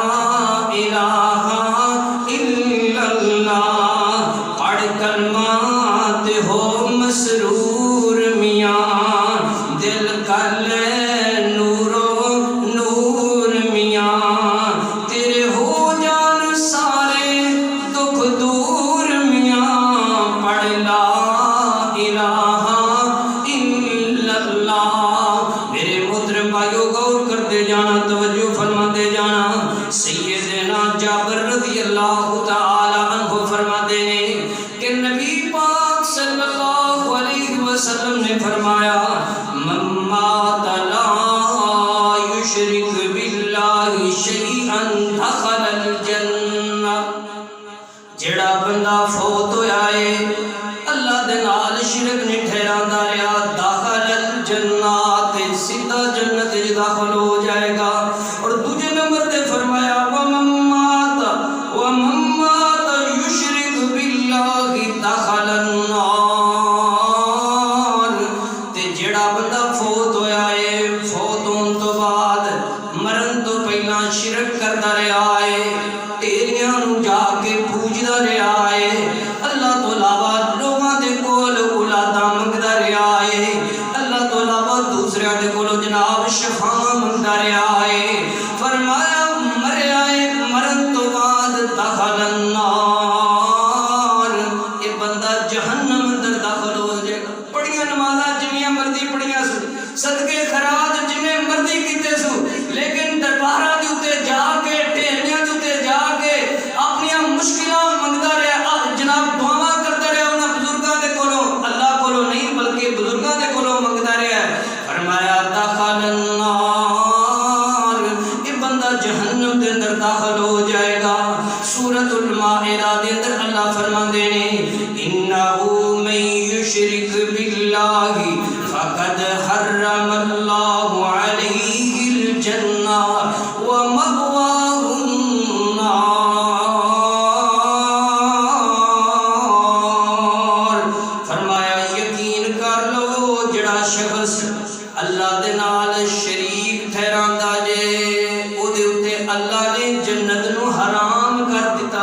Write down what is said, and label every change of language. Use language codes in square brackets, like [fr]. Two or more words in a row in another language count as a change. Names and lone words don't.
[ar] الہ الا اللہ، [pa] پڑھ کلمات ہو مسرور میاں، دل کل نورو نور میاں، تیرے ہو جان سارے دکھ دور میاں، پڑھ [ar] لا الہ الا اللہ۔ [ur] میرے محترم بھائیو غور کرتے جانا، توجہ فرماتے جانا۔ سیدنا جابر [ar] رضی اللہ تعالی عنہ [ur] فرماتے ہیں کہ نبی پاک [ar] صلی اللہ علیہ وسلم [ur] نے فرمایا [ar] من مات لا یشرک باللہ شیئا دخل الجنہ، [pa] جڑا بندہ فوت ہویا ہے اللہ دے نال شرک نہیں ٹھہراندا رہیا [ar] داخل الجنہ [pa] تے سیدھا جنت داخل ہو جائے گا۔ اور دوسرے نمبر تے فرمایا [ar] ومن مات یشرک باللہ دخل النار، [pa] تے جڑا بندہ فوت ہویا ہے فوت ہون تو بعد مرن تو پہلا شرک کردا رہیا ہے، ٹیریاں نو جا کے پوجدا رہیا ہے، اللہ تو علاوہ لوگاں دے کول اولاداں منگدا رہیا ہے، اللہ تو علاوہ دوسرے دے کول جناب شفاعاں منگدا رہیا ہے، فرمایا مریا ہے مرن تو بعد [ar] دخل النار، [pa] یہ بندہ جہنم اندر داخل ہو جائے گا۔ پڑھیاں نمازاں جنیاں مرضی پڑھیاں سو، صدقے خراج جنہیں مرضی کیتے سو، لیکن درباراں دے اوتے جا کے ٹھہریاں دے اوتے جا کے اپنیاں مشکلاں منگدا رہیا، جناب دعاواں کردا رہیا انہاں بزرگاں دے کولوں، اللہ کولوں نہیں بلکہ بزرگاں دے کولوں منگدا رہیا ہے۔ [ar] فرمایا دخل النار، [pa] یہ بندہ جہنم دے اندر داخل ہو جائے گا۔ سورۃ المائدہ دے اندر اللہ فرماندے نے [ar] انہ من یشرک باللہ فقد حرم اللہ علیہ الجنہ ومأواہ النار، [pa] فرمایا یقین کر لو جڑا شخص اللہ دے نال شریک ٹھہراندا جے او دے اوتے اللہ نے جنت نو حرام کر